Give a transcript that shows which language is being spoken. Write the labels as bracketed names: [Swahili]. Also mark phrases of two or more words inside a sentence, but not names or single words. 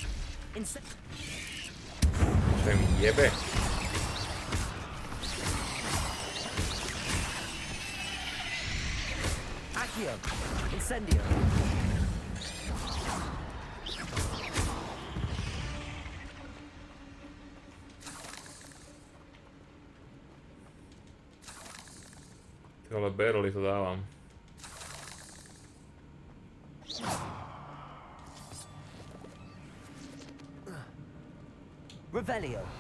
[Slovak] Čo mi jebe? [Latin] Accio. Incendio. [Slovak] Ty vole, barely to dávam. [Latin] Revelio.